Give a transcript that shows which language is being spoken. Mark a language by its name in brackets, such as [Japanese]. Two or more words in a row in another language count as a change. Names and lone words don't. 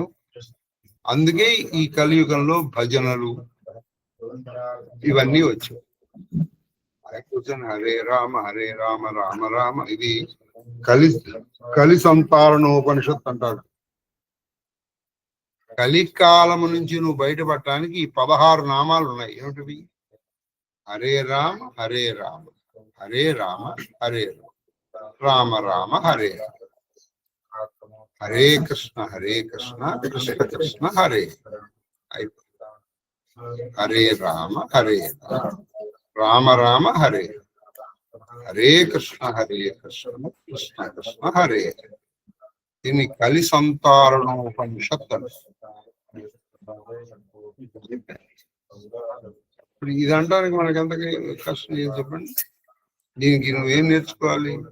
[Telugu] అందుకే ఈ కలియుగంలో భజనలు ఇవన్నీ వచ్చాయి. [Sanskrit] కూర్చొని హరే రామ రామ రామ. [Telugu] ఇది కలి సంతారణోపనిషత్తు అంటారు. కలికాలము నుంచి నువ్వు బయటపడటానికి ఈ 16 నామాలు ఉన్నాయి. ఏమిటివి? [Sanskrit] హరే రామ హరే రామ హరే రామ హరే రామ రామ హరే రామ, హరే కృష్ణ కృష్ణ కృష్ణ హరే, హరే రామ రామ రామ హరే, హరే కృష్ణ కృష్ణ కృష్ణ హరే. [Telugu] దీన్ని కలి సంతారణోపనిషత్తు. ఇప్పుడు ఇది అంటానికి మనకి ఎంతకి కష్టం ఏం చెప్పండి? దీనికి నువ్వేం నేర్చుకోవాలి?